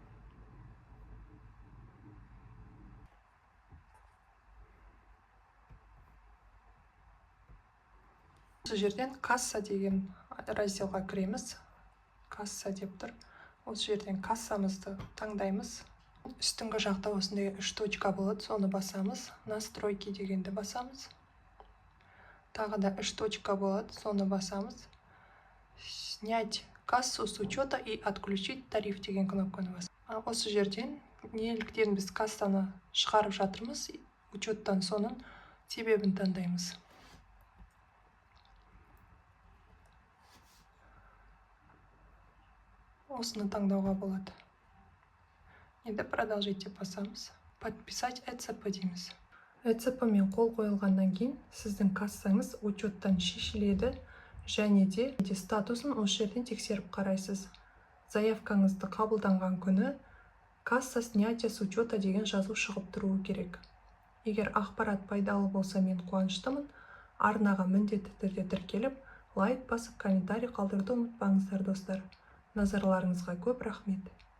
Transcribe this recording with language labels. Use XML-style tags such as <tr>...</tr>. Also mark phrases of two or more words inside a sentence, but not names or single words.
<kk>Осы жерден касса деген разделға кіреміз. Касса деп тұр. Осы жерден кассамызды таңдаймыз. Үстіңгі жақта осындай 3 точка болады, соны басамыз. Настройки дегенді басамыз. Тағы да 3 точка болады, соны басамыз.</kk> <ru>Снять кассу с учета и отключить тариф</ru> <kk>деген кнопканы басамыз. Осы жерден неліктен біз кассаны шығарып жатырмыз, учеттан соның себебін таңдаймыз. Осыны таңдауға болады. Енді продолжить деп басамыз.</kk> <ru>Подписать ЭЦП</ru> <kk>дейміз. ЭЦП мен қол қойылғаннан кейін сіздің кассаңыз учеттан шешіледі және де статусын осы жерден тексеріп қарайсыз. Заявкаңызды қабылданған күні</kk> <ru>касса снятия с учета</ru> <kk>деген жазу шығып тұруы керек. Егер ақпарат пайдалы болса, мен қуаныштымын. Арнаға міндетті түрде тіркеліп, лайк басып, комментарий қалдыруды ұмытпаңыздар, достар. Назарларыңызға көп рахмет.</kk>